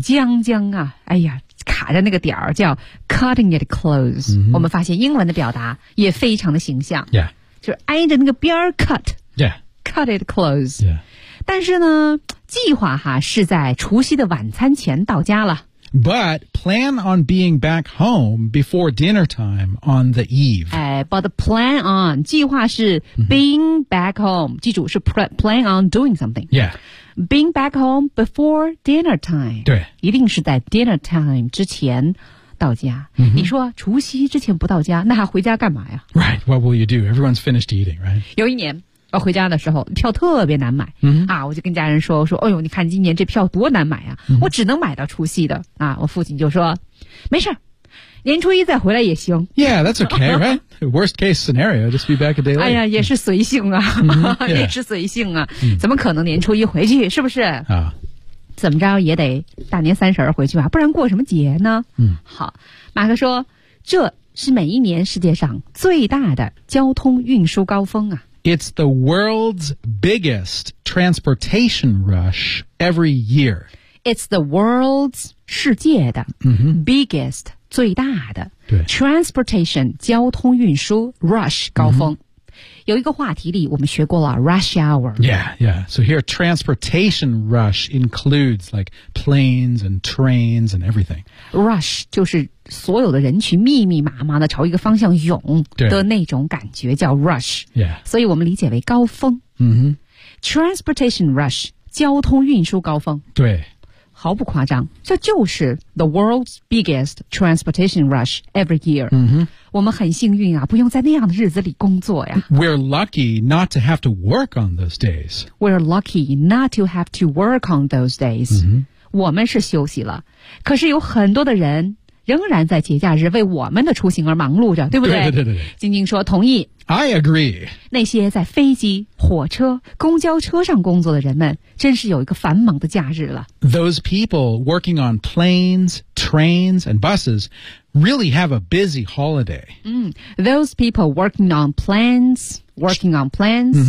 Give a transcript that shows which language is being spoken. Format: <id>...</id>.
<zh>将将啊，哎呀。卡在那个点儿叫</zh> <en>cutting it close、 mm-hmm.</en> <zh>我们发现英文的表达也非常的形象、</zh> <en>yeah.</en> <zh>就是挨着那个边儿 cut、</zh> <en>yeah. cut it close、 yeah.</en> <zh>但是呢计划哈是在除夕的晚餐前到家了</zh> <en>but plan on being back home before dinner time on the eve、 but plan on</en> <zh>计划是</zh> <en>being back home、mm-hmm.</en> <zh>记住是</zh> <en>plan on doing something、 yeah. Being back home before dinner time.</en> <zh>对。一定是在</zh> <en>dinner time</en> <zh>之前到家。 Mm-hmm. 你说除夕之前不到家那还回家干嘛呀</zh> <en>Right, what will you do? Everyone's finished eating, right?</en> <zh>有一年我回家的时候票特别难买、嗯、啊，我就跟家人说，我说哎呦你看今年这票多难买啊、嗯、我只能买到除夕的啊。我父亲就说没事，年初一再回来也行。</zh> <en>Yeah, that's okay, right? Worst case scenario, just be back a day late.</en> <zh>哎呀也是随性啊、 mm-hmm. yeah. 也是随性啊、mm-hmm. 怎么可能年初一回去，是不是啊、怎么着也得大年三十回去吧，不然过什么节呢。嗯、mm-hmm. 好，马克说这是每一年世界上最大的交通运输高峰啊。</zh> <en>It's the world's biggest transportation rush every year. It's the world's</en> <zh>世界的、 mm-hmm.</zh> <en>biggest</en> <zh>最大的对 transportation 交通运输 rush 高峰、mm-hmm. 有一个话题里我们学过了 rush hour.</zh> <en>Yeah, yeah. So here transportation rush includes like planes and trains and everything.</en> <zh>Rush 就是所有的人群密密麻麻的朝一个方向涌的那种感觉叫 rush、</zh> <en>yeah.</en> <zh>所以我们理解为高峰、 mm-hmm.</zh> <en>Transportation rush</en> <zh>交通运输高峰，对，毫不夸张，这就是</zh> <en>the world's biggest transportation rush every year、 mm-hmm.</en> <zh>我们很幸运啊，不用在那样的日子里工作呀。</zh> <en>We're lucky not to have to work on those days. We're lucky not to have to work on those days、 mm-hmm.</en> <zh>我们是休息了，可是有很多的人仍然在节假日为我们的出行而忙碌着，对不对？对对对对。晶晶说同意。</zh> <en>I agree。</en> <zh>那些在飞机、火车、公交车上工作的人们，真是有一个繁忙的假日了。</zh> <en>Those people working on planes, trains, and buses really have a busy holiday. 嗯 ，those people working on planes, working on planes,、</en>